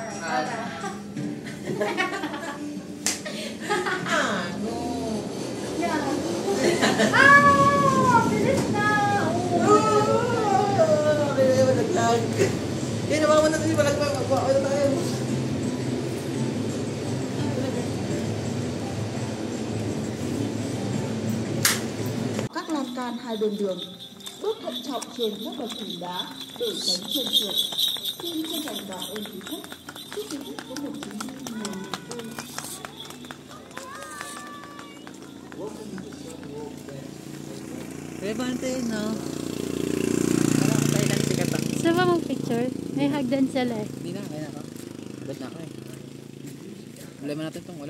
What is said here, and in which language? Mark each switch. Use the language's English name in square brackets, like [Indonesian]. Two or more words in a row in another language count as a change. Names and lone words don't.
[Filipino] No. Yan. Bilis na! Kaya naman naman natin yung balagpag. Magpapakita tayo. [Vietnamese] Các lan can hai bên đường, bước thận trọng trên các bậc thềm đá để tránh trơn trượt. Xin chân thành cảm ơn quý khách. Chúc quý khách có một chuyến đi nhiều niềm vui. [Filipino] Levante, no? Parang tayo lang sikat ang. Gusto ba mag-picture? May hagdan sila eh. Hindi na, kaya na ako. Abot na ako eh. Problema natin itong ulan.